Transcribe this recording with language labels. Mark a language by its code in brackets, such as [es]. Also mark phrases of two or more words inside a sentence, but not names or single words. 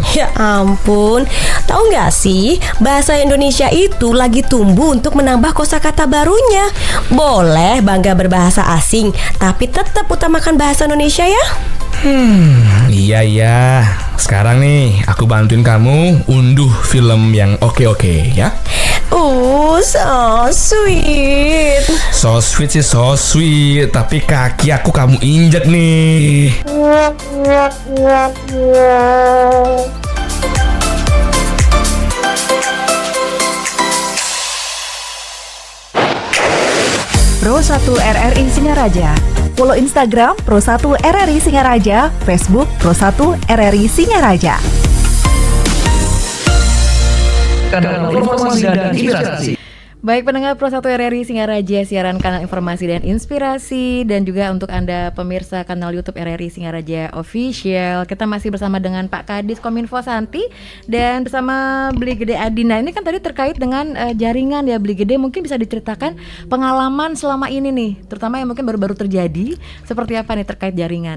[id] Ya ampun, tahu nggak sih bahasa Indonesia itu lagi tumbuh untuk menambah kosakata barunya. Boleh bangga berbahasa asing, tapi tetap utamakan bahasa Indonesia ya. Iya. Sekarang nih, aku bantuin kamu unduh film yang oke-oke ya. [en] So sweet. So sweet sih so sweet, [id] tapi kaki aku kamu injek nih. Pro 1 RRI Singaraja. Follow Instagram Pro 1 RRI Singaraja, Facebook Pro 1 RRI Singaraja. Kanal informasi dan inspirasi. Baik pendengar Pro 1 RRI Singaraja, siaran kanal informasi dan inspirasi, dan juga untuk Anda pemirsa kanal YouTube RRI Singaraja Official. Kita masih bersama dengan Pak Kadis Kominfo Santi dan bersama Bli Gede Adi. Nah, ini kan tadi terkait dengan jaringan ya Bli Gede, mungkin bisa diceritakan pengalaman selama ini nih, terutama yang mungkin baru-baru terjadi, seperti apa nih terkait jaringan?